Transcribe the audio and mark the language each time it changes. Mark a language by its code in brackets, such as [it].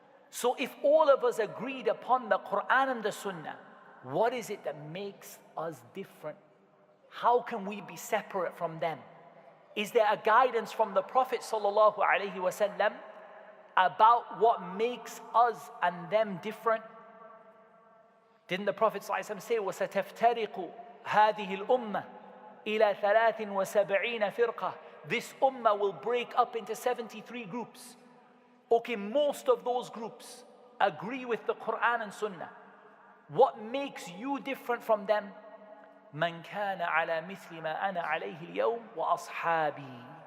[en] So if all of us agreed upon the Quran and the Sunnah, what is it that makes us different? How can we be separate from them? Is there a guidance from the Prophet ﷺ about what makes us and them different? Didn't the Prophet ﷺ say, [ar] وَسَتَفْتَرِقُ هَذِهِ الْأُمَّةِ إِلَى 73 فِرْقَةٍ. [en] This ummah will break up into 73 groups. Okay, most of those groups agree with the Quran and Sunnah. What makes you different from them? [ar] مَنْ كَانَ عَلَى مِثْلِ مَا أَنَا عَلَيْهِ الْيَوْمِ وَأَصْحَابِي.